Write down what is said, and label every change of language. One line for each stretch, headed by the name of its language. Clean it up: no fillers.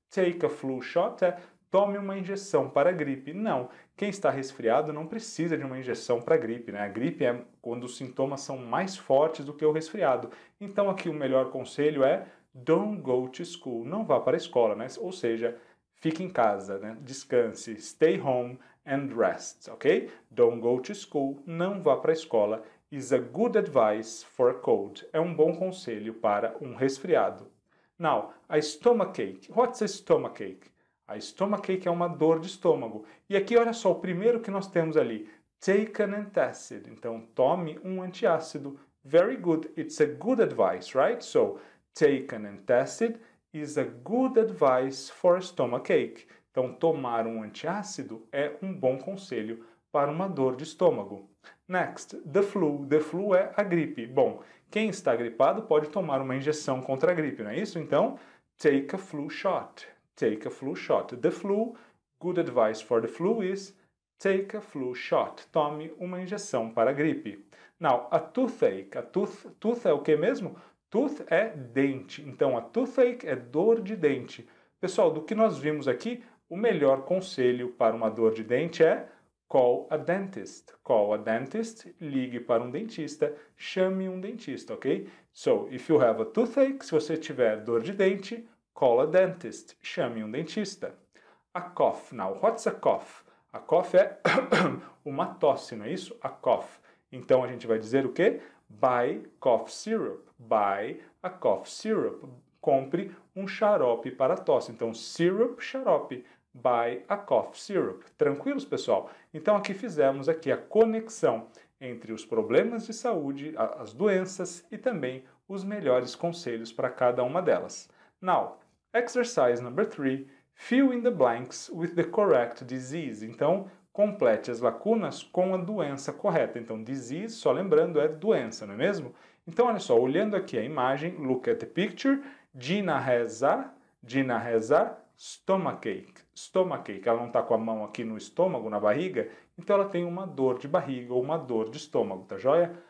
English: Take a flu shot
Portuguese: é tome uma injeção para a gripe. Não, quem está resfriado não precisa de uma injeção para a gripe, né? A gripe é quando os sintomas são mais fortes do que o resfriado. Então aqui o melhor conselho é
English: don't go to school.
Portuguese: Não vá para a escola, né? Ou seja, fique em casa, né? Descanse,
English: stay home and rest, ok? Don't go to school.
Portuguese: Não vá para a escola.
English: Is a good advice for a cold.
Portuguese: É um bom conselho para um resfriado.
English: Now, a stomachache. What's a stomachache? A stomachache
Portuguese: é uma dor de estômago. E aqui, olha só, o primeiro que nós temos ali.
English: Take an antacid.
Portuguese: Então, tome um antiácido.
English: Very good. It's a good advice, right? So, take an antacid is a good advice for a stomachache.
Portuguese: Então, tomar um antiácido é um bom conselho para uma dor de estômago.
English: Next, the flu. The flu
Portuguese: é a gripe. Bom, quem está gripado pode tomar uma injeção contra a gripe, não é isso?
English: Então, take a flu shot. Take a flu shot. The flu, good advice for the flu is take a flu shot.
Portuguese: Tome uma injeção para a gripe.
English: Now, a toothache.
Portuguese: A tooth é o que mesmo? Tooth é dente. Então, a toothache é dor de dente. Pessoal, do que nós vimos aqui, o melhor conselho para uma dor de dente é
English: call a dentist. Call a dentist,
Portuguese: ligue para um dentista, chame um dentista, ok?
English: So, if you have a toothache,
Portuguese: se você tiver dor de dente,
English: call a dentist,
Portuguese: chame um dentista.
English: A cough. Now, what's a cough? A cough
Portuguese: é uma tosse, não é isso?
English: A cough.
Portuguese: Então, a gente vai dizer o quê?
English: Buy cough syrup. Buy a cough syrup.
Portuguese: Compre um xarope para tosse. Então, syrup, xarope.
English: Buy a cough syrup.
Portuguese: Tranquilos, pessoal? Então, aqui fizemos aqui a conexão entre os problemas de saúde, as doenças e também os melhores conselhos para cada uma delas.
English: Now, exercise number 3. Fill in the blanks with the correct disease.
Portuguese: Então, complete as lacunas com a doença correta. Então, disease, só lembrando, é doença, não é mesmo? Então, olha só, olhando aqui a imagem,
English: look at the picture. Gina has a stomachache. Stomachache.
Portuguese: Ela não está com a mão aqui no estômago, na barriga, então ela tem uma dor de barriga ou uma dor de estômago, tá joia?